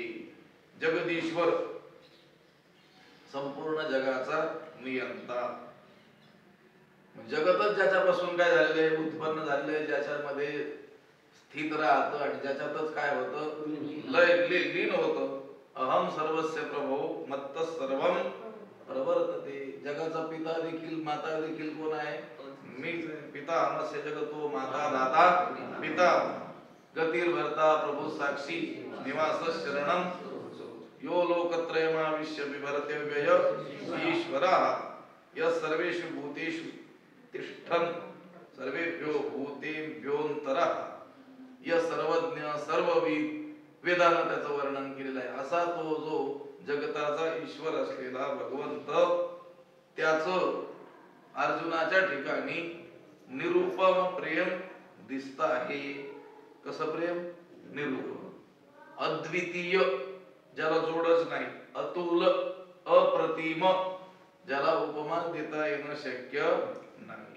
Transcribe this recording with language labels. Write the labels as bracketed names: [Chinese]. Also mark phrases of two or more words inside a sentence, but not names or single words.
[Marathi] जगदीश्वर, संपूर्ण जगाचा नियंता. जगतच ज्याच्यापासून काय झालेलं आहे, उत्पन्न झालेलं आहे, ज्याच्यामध्ये स्थित राहतं आणि ज्याच्यातच काय होतं, लीन होतं. [Sanskrit] अहम सर्वस्य प्रभो मत्त सर्वम प्रवर्तते. [Marathi] जगाचा पिता देखील माता देखील कोण आहे, मीच आहे. [Sanskrit] पिता हमस्य जगतो माता दाता पिता गतिर्भर्ता प्रभु साक्षी निवास शरणम यो लोकत्रयमाविश्य बिभरते व्यय ईश्वरः यः सर्वेषु भूतेषु तिष्ठन् सर्वेभ्यो भूतेभ्योऽन्तरः यः सर्वज्ञ सर्वविद. [Marathi] वेदानं त्याचं वर्णन केलेलं आहे. असा तो जो जगताचा ईश्वर असलेला भगवंत, त्याचं अर्जुनाच्या ठिकाणी निरुपम प्रेम दिसत आहे. कसं प्रेम, निरुपम, अद्वितीय, ज्याला जोडच नाही, अतुल, अप्रतिम, ज्याला उपमा देता येणं शक्य नाही.